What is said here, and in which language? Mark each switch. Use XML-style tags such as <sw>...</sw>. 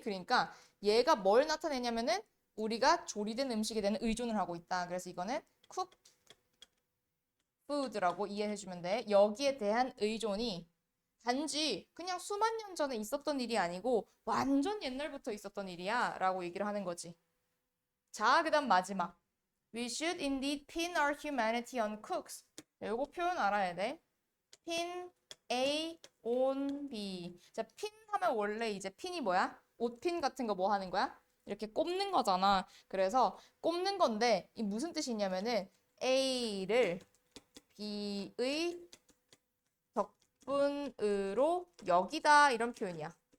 <ko>그러니까 얘가 뭘 나타내냐면은 우리가 조리된 음식에 대한 의존을 하고 있다. 그래서 이거는 cook food 라고 이해해주면 돼. 여기에 대한 의존이 단지 그냥 수만 년 전에 있었던 일이 아니고 완전 옛날부터 있었던 일이야 라고 얘기를 하는 거지. 자, 그 다음 마지막.</ko> <en>We should indeed pin our humanity on cooks.</en> <ko>요거 표현 알아야 돼. pin A on B. 자, pin 하면 원래 이제 핀이 뭐야? 옷핀 같은 거 뭐 하는 거야? 이렇게 꼽는 거잖아. 그래서 꼽는 건데 이 무슨 뜻이냐면은 A를 B의 덕분으로 여기다 이런 표현이야.</ko>